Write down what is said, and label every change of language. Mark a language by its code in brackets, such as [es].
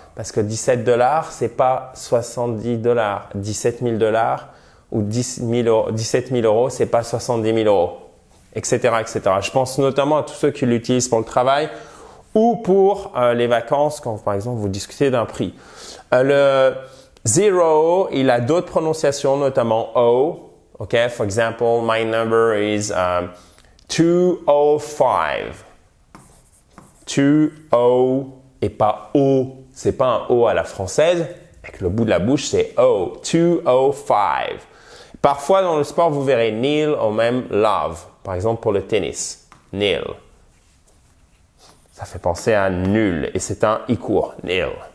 [fr] Parce que $17, c'est pas $70, 17 000 ou 17 000 euros, c'est pas 70 000 euros, etc., etc. Je pense notamment à tous ceux qui l'utilisent pour le travail ou pour les vacances quand, par exemple, vous discutez d'un prix. Le zero, il a d'autres prononciations, notamment O. [en] OK, for example, my number is 205. [fr] 2-O et pas O. C'est pas un O à la française. Avec le bout de la bouche, c'est O. 205. Parfois, dans le sport, vous verrez nil ou même love. Par exemple, pour le tennis. Nil. Ça fait penser à nul et c'est un I court. Nil.